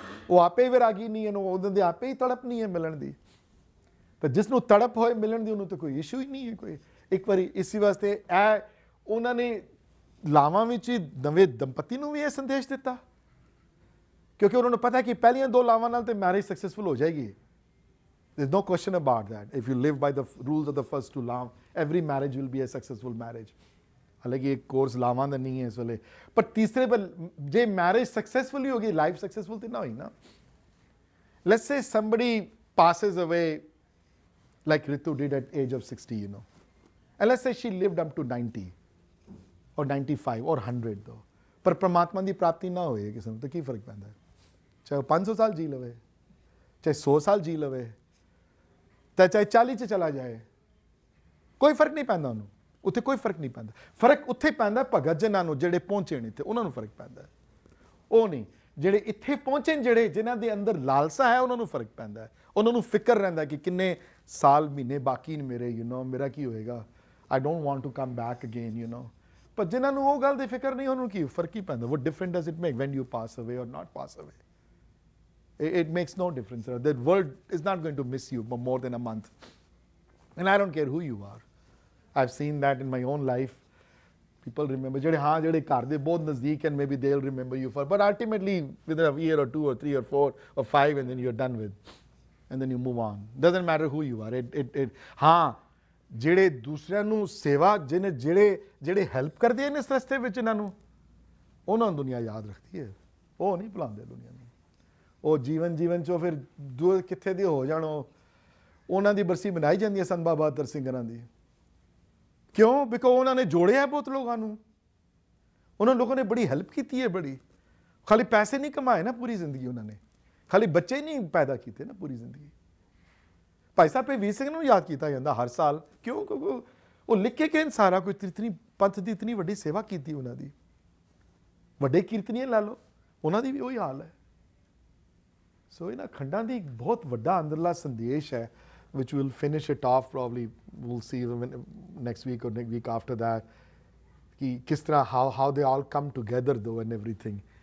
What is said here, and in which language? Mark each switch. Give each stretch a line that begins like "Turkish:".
Punjabi: ਉਹ ਆਪੇ ਹੀ ਵਿਰਾਗੀ ਨਹੀਂ ਹਨ, ਉਹਨਾਂ ਦੇ ਆਪੇ ਹੀ ਤੜਪ ਨਹੀਂ ਹੈ ਮਿਲਣ ਦੀ। ਤਾਂ ਜਿਸ ਨੂੰ ਤੜਪ ਹੋਏ ਮਿਲਣ ਦੀ, ਉਹਨੂੰ ਤਾਂ ਕੋਈ ਇਸ਼ੂ ਹੀ ਨਹੀਂ ਹੈ ਕੋਈ। ਇੱਕ ਵਾਰੀ ਇਸੇ ਵਾਸਤੇ ਇਹ ਉਹਨਾਂ ਨੇ ਲਾਵਾਂ ਵਿੱਚ ਹੀ ਨਵੇਂ ਦੰਪਤੀ ਨੂੰ ਵੀ ਇਹ ਸੰਦੇਸ਼ ਦਿੱਤਾ, ਕਿਉਂਕਿ ਉਹਨਾਂ ਨੂੰ ਪਤਾ ਕਿ ਪਹਿਲੀਆਂ ਦੋ ਲਾਵਾਂ ਨਾਲ ਤੇ ਮੈਰਿਜ ਸਕਸੈਸਫੁਲ ਹੋ ਜਾਏਗੀ।
English: There's no question about that. If you live by the rules of the first two lav, every marriage will be a successful marriage.
Punjabi: ਹਾਲਾਂਕਿ ਇੱਕ ਕੋਰਸ ਲਾਵਾਂ ਦਾ ਨਹੀਂ ਹੈ ਇਸ ਵੇਲੇ, ਪਰ ਤੀਸਰੇ ਪਰ ਜੇ ਮੈਰਿਜ ਸਕਸੈਸਫੁਲੀ ਹੋ ਗਈ, ਲਾਈਫ ਸਕਸੈਸਫੁਲ ਤੇ ਨਾ ਹੋਈ ਨਾ।
English: Let's say somebody passes away like Ritu did at age of 60, you know. And let's say she lived up to 90 or 95 or 100 though.
Punjabi: ਪਰ ਪਰਮਾਤਮਾ ਦੀ ਪ੍ਰਾਪਤੀ ਨਾ ਹੋਏ ਕਿਸੇ ਨੂੰ ਤਾਂ ਕੀ ਫਰਕ ਪੈਂਦਾ? ਚਾਹੇ 500 ਸਾਲ ਜੀ ਲਵੇ, ਚਾਹੇ 100 ਸਾਲ ਜੀ ਲਵੇ, ਤਾਂ ਚਾਹੇ 40 'ਚ ਚਲਾ ਜਾਏ, ਕੋਈ ਫਰਕ ਨਹੀਂ ਪੈਂਦਾ ਉਹਨੂੰ। ਉੱਥੇ ਕੋਈ ਫਰਕ ਨਹੀਂ ਪੈਂਦਾ। ਫਰਕ ਉੱਥੇ ਪੈਂਦਾ ਭਗਤ ਜਨਾਂ ਨੂੰ, ਜਿਹੜੇ ਪਹੁੰਚੇ ਨੇ ਇੱਥੇ, ਉਹਨਾਂ ਨੂੰ ਫਰਕ ਪੈਂਦਾ। ਉਹ ਨਹੀਂ ਜਿਹੜੇ ਇੱਥੇ ਪਹੁੰਚੇ ਨੇ, ਜਿਹੜੇ ਜਿਨ੍ਹਾਂ ਦੇ ਅੰਦਰ ਲਾਲਸਾ ਹੈ, ਉਹਨਾਂ ਨੂੰ ਫਰਕ ਪੈਂਦਾ। ਉਹਨਾਂ ਨੂੰ ਫਿਕਰ ਰਹਿੰਦਾ ਕਿ ਕਿੰਨੇ ਸਾਲ ਮਹੀਨੇ ਬਾਕੀ ਨੇ ਮੇਰੇ, ਯੂ ਨੋ, ਮੇਰਾ ਕੀ ਹੋਏਗਾ,
English: I don't want to come back again,
Punjabi: you know. ਪਰ ਜਿਨ੍ਹਾਂ ਨੂੰ ਉਹ ਗੱਲ ਦੀ ਫਿਕਰ ਨਹੀਂ, ਉਹਨੂੰ ਕੀ ਫਰਕ ਹੀ ਪੈਂਦਾ।
English: what difference does it make when you pass away or not pass away? It makes no difference. The world is not going to miss you for more than a month. And I don't care who you are. I've seen that in my own life. people remember
Punjabi: ਜਿਹੜੇ ਹਾਂ ਜਿਹੜੇ ਘਰ ਦੇ ਬਹੁਤ ਨਜ਼ਦੀਕ
English: and maybe they'll remember you for, but ultimately within a year or 2 or 3 or 4 or 5 and then you're done with, and then you move on. Doesn't matter who you are.
Punjabi: ਹਾਂ ਜਿਹੜੇ ਦੂਸਰਿਆਂ ਨੂੰ ਸੇਵਾ ਜਿਹੜੇ ਹੈਲਪ ਕਰਦੇ ਨੇ ਇਸ ਰਸਤੇ ਵਿੱਚ ਇਹਨਾਂ ਨੂੰ, ਉਹਨਾਂ ਨੂੰ ਦੁਨੀਆ ਯਾਦ ਰੱਖਦੀ ਹੈ, ਉਹ ਨਹੀਂ ਭੁਲਾਉਂਦੇ ਦੁਨੀਆ ਨੂੰ। ਉਹ ਜੀਵਨ ਚੋਂ ਫਿਰ ਕਿੱਥੇ ਦੇ ਹੋ ਜਾਣ, ਉਹਨਾਂ ਦੀ ਬਰਸੀ ਮਨਾਈ ਜਾਂਦੀ ਹੈ ਸੰਤ ਬਾਬਾ ਅਤਰ ਸਿੰਘ ਹੋਰਾਂ ਦੀ। ਕਿਉਂ? ਬਿਕੋਜ਼ ਉਹਨਾਂ ਨੇ ਜੋੜਿਆ ਬਹੁਤ ਲੋਕਾਂ ਨੂੰ, ਉਹਨਾਂ ਲੋਕਾਂ ਨੇ ਬੜੀ ਹੈਲਪ ਕੀਤੀ ਹੈ, ਬੜੀ। ਖਾਲੀ ਪੈਸੇ ਨਹੀਂ ਕਮਾਏ ਨਾ ਪੂਰੀ ਜ਼ਿੰਦਗੀ ਉਹਨਾਂ ਨੇ, ਖਾਲੀ ਬੱਚੇ ਨਹੀਂ ਪੈਦਾ ਕੀਤੇ ਨਾ ਪੂਰੀ ਜ਼ਿੰਦਗੀ। ਭਾਈ ਸਾਹਿਬ ਪੀ ਸਿੰਘ ਨੂੰ ਯਾਦ ਕੀਤਾ ਜਾਂਦਾ ਹਰ ਸਾਲ, ਕਿਉਂ? ਕਿਉਂਕਿ ਉਹ ਲਿਖ ਕੇ ਗਏ ਸਾਰਾ ਕੁਝ, ਇਤਨੀ ਪੰਥ ਦੀ ਇਤਨੀ ਵੱਡੀ ਸੇਵਾ ਕੀਤੀ ਉਹਨਾਂ ਦੀ। ਵੱਡੇ ਕੀਰਤਨੀਏ ਲਾ ਲਓ, ਉਹਨਾਂ ਦੀ ਵੀ ਉਹੀ ਹਾਲ ਹੈ। ਸੋ ਇਹਨਾਂ ਖੰਡਾਂ ਦੀ ਇੱਕ ਬਹੁਤ ਵੱਡਾ ਅੰਦਰਲਾ ਸੰਦੇਸ਼ ਹੈ,
English: which we'll finish it off probably, we'll see next week or next week after that,
Punjabi: ki kis tarah
English: how they all come together though and everything.